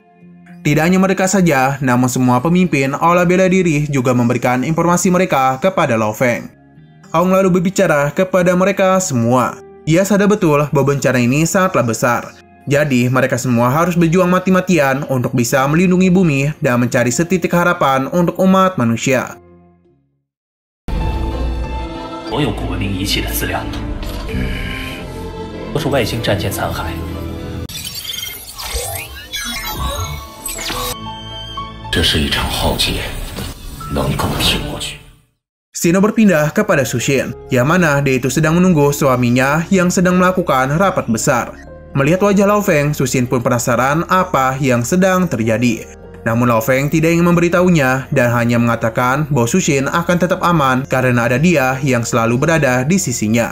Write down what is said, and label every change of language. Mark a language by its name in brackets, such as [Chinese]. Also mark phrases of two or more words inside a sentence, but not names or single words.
[Indonesian] Tidak hanya mereka saja, namun semua pemimpin olah bela diri juga memberikan informasi mereka kepada Lo Feng. Hong lalu berbicara kepada mereka semua. Ia sadar betul bahwa bencana ini sangatlah besar. Jadi mereka semua harus berjuang mati-matian untuk bisa melindungi bumi dan mencari setitik harapan untuk umat manusia. [Chinese] 所有古文明仪器的资料，都是外星战舰残骸。这是一场浩劫，能够挺过去。 [Indonesian] Shino berpindah kepada Sushin, yang mana dia itu sedang menunggu suaminya yang sedang melakukan rapat besar. Melihat wajah Lo Feng, Sushin pun penasaran apa yang sedang terjadi. Namun Lo Feng tidak ingin memberitahunya dan hanya mengatakan bahwa Sushin akan tetap aman karena ada dia yang selalu berada di sisinya.